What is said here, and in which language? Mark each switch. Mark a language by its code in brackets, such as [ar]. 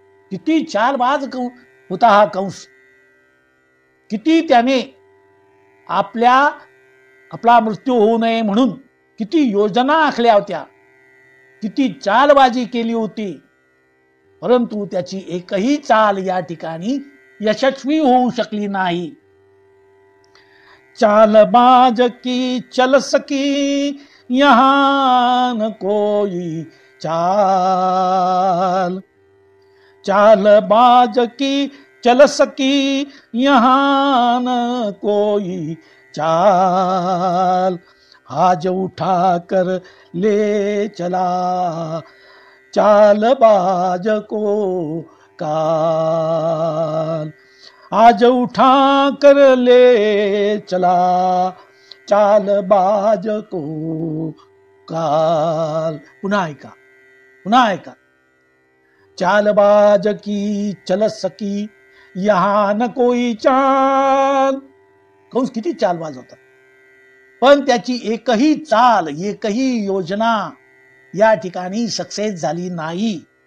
[mr] किती चालबाज होता हा कंस. किती त्याने आपला मृत्यू होऊ नये म्हणून किती योजना आखल्या होत्या, किती चालबाजी केली होती. परंतु त्याची एकही चाल या ठिकाणी यशस्वी होऊ शकली नाही. [hi] चालबाज की चल सकी यहाँ न कोई चाल, चालबाज की चल सकी यहाँ न कोई चाल, आज उठा कर ले चला चालबाज को काल, आज उठा कर ले चला चालबाज को काल. [mr] पुन्हा ऐका, पुन्हा ऐका. [hi] चालबाज की चल सकी यहाँ न कोई चाल. [mr] कंस किती चालबाज होता, पण त्याची एकही चाल, एकही योजना या ठिकाणी सक्सेस झाली नाही.